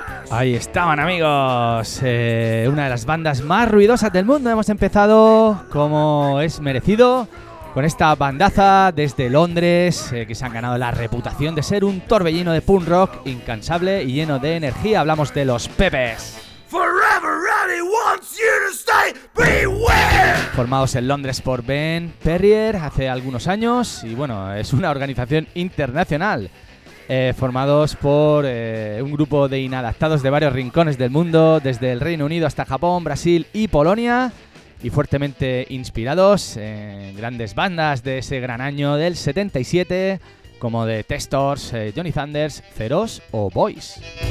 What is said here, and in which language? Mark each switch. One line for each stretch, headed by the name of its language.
Spanish: Ahí estaban, amigos, una de las bandas más ruidosas del mundo. Hemos empezado, como es merecido, con esta bandaza desde Londres, que se han ganado la reputación de ser un torbellino de punk rock incansable y lleno de energía. Hablamos de los Peppers.
English: Forever Annie wants you to stay, beware.
Spanish: Formados en Londres por Ben Perrier hace algunos años, y bueno, es una organización internacional. Formados por un grupo de inadaptados de varios rincones del mundo, desde el Reino Unido hasta Japón, Brasil y Polonia, y fuertemente inspirados en grandes bandas de ese gran año del 77, como The Testors, Johnny Thunders, Feroz o Boys.